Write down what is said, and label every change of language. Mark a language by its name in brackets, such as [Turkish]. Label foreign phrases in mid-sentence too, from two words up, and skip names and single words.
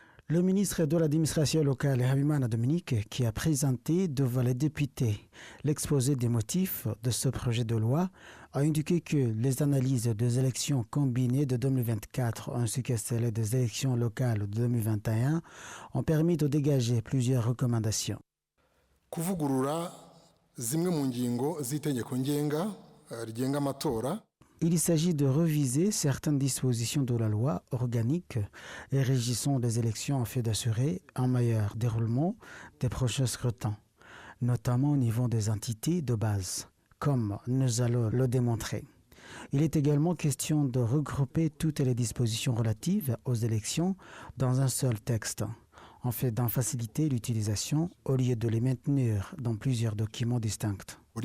[French] Le ministre de l'administration locale, Habimana Dominique, qui a présenté devant les députés l'exposé des motifs de ce projet de loi, a indiqué que les analyses des élections combinées de 2024 ainsi que celles des élections locales de 2021 ont permis de dégager plusieurs recommandations. [Kinyarwanda] Kuvugurura zimwe mu ngingo z'itegeko ngenga rigenga amatora. [French] Il s'agit de reviser certaines dispositions de la loi organique et régissant des élections afin d'assurer un meilleur déroulement des prochains scrutins, notamment au niveau des entités de base, comme nous allons le démontrer. Il est également question de regrouper toutes les dispositions relatives aux élections dans un seul texte, afin d'en faciliter l'utilisation au lieu de les maintenir dans plusieurs documents distincts.